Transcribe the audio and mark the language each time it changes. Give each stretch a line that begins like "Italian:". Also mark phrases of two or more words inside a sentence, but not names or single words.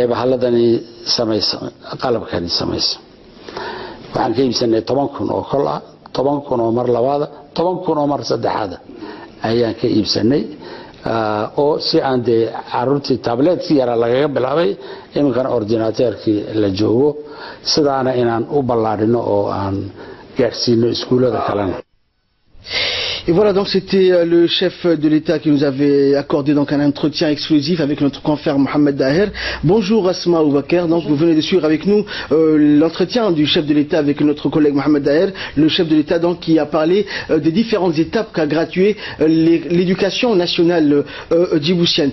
Somali: bahaladani samaysa qalabkani samaysa waxaan ka iibsanay 10,000 oo kol ah 10,000 oo mar labaad 10,000 oo mar saddexaad ayaan ka iibsanay oo si aan de caruurtii tabletkii yara laga bilaabay iminkan ordinateerkii la joogo sidaana inaan u ballaarino oo aan gaarsiino iskuulada kalena.
French: Et voilà, donc c'était le chef de l'État qui nous avait accordé donc un entretien exclusif avec notre confrère Mohamed Daher. Bonjour Asma Oubaker, donc vous venez de suivre avec nous l'entretien du chef de l'État avec notre collègue Mohamed Daher, le chef de l'État donc qui a parlé des différentes étapes qu'a gradué l'éducation nationale djiboutienne.